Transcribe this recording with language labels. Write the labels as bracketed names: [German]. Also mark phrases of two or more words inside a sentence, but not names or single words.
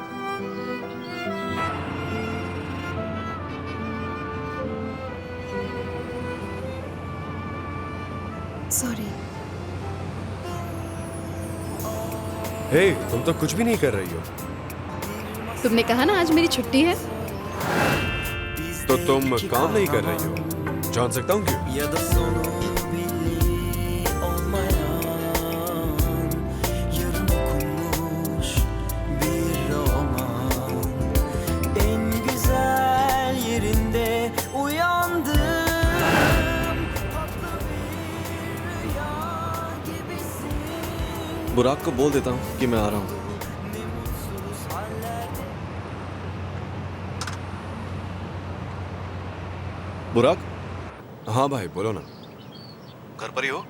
[Hindi] सॉरी। हे, तुम तो कुछ भी नहीं कर रही हो। तुमने कहा ना आज मेरी छुट्टी है। तो तुम काम नहीं कर रही हो। जान सकता हूँ क्यों? [Turkish] Ya da sonu belli olmayan yarım okunmuş bir roman. En güzel yerinde uyandım. [Hindi] बुराक को बोल देता हूँ कि मैं आ रहा हूँ। बुराक। हाँ भाई बोलो ना। घर पर ही हो?